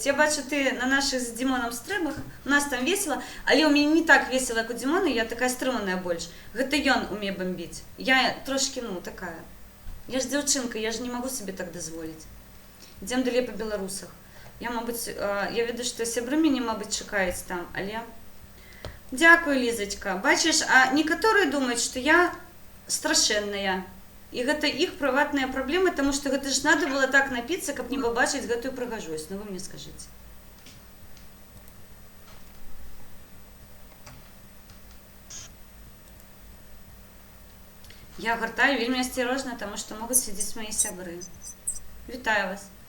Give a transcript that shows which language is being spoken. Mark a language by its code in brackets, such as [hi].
[uk] Я бачу, ти на наших з Дімоном стримах, у нас там весело, але у мене не так весело, як у Дімона, я така стримана більш. [be] Гэта ён [uk] уміє бомбити. Я трошки, така. Я ж дівчинка, я ж не можу собі так дозволити. Йдемо далі по білорусах. Я веду, що сябри мені, мабуть, чекають там, але... Дякую, Лізочка. [ru] Бачиш, а некоторые думают, что я страшенная. [be] І гэта іх прыватныя праблемы, тому што гэта ж [ru] надо было так [be] напіцца, каб не пабачыць гэтую прыгажосць. Вы мне скажыце. Я гартаю вельмі асцярожна, таму што могуць сядзець мае сябры. Вітаю вас.